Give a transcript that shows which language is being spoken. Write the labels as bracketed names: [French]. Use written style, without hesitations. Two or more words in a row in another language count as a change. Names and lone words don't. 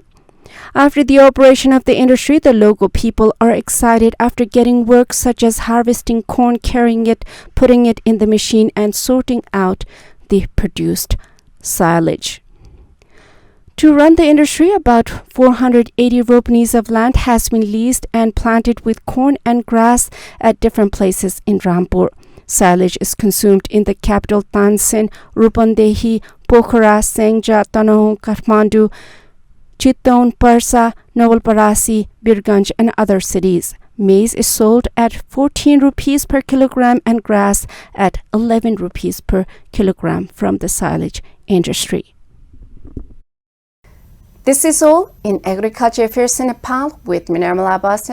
[English] After the operation of the industry, the local people are excited after getting work such as harvesting corn, carrying it, putting it in the machine, and sorting out the produced silage. To run the industry, about 480 ropenis of land has been leased and planted with corn and grass at different places in Rampur. Silage is consumed in the capital Tansen, Rupandehi, Pokhara, Sengja, Tanoh, Kathmandu, Chittagong, Parsa, Nawalparasi, Birganj, and other cities. Maize is sold at 14 rupees per kilogram and grass at 11 rupees per kilogram from the silage industry. This is all in Agriculture Affairs in Nepal with me, Nirmala Abbas.